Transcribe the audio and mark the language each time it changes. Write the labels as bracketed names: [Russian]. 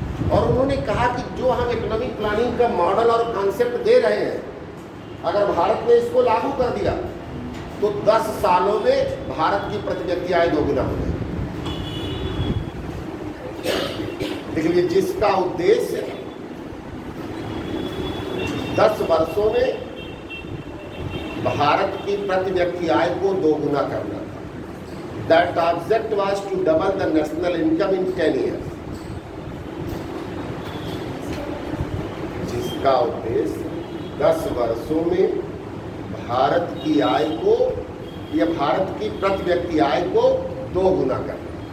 [Hindi] और उन्होंने कहा कि जो हम इकोनॉमिक प्लानिंग का मॉडल और कॉन्सेप्ट दे रहे हैं, अगर भारत ने इसको लागू कर दिया तो 10 सालों में भारत की प्रति व्यक्ति आय दोगुना हो जाएगी। देखिए, जिसका उद्देश्य 10 वर्षों में भारत की प्रति व्यक्ति आय को दोगुना करना था। [English] That object was to double the national income in 10 years. [Hindi] जिसका उद्देश्य 10 वर्षों में भारत की आय को, या भारत की प्रति व्यक्ति आय को 2 गुना करना।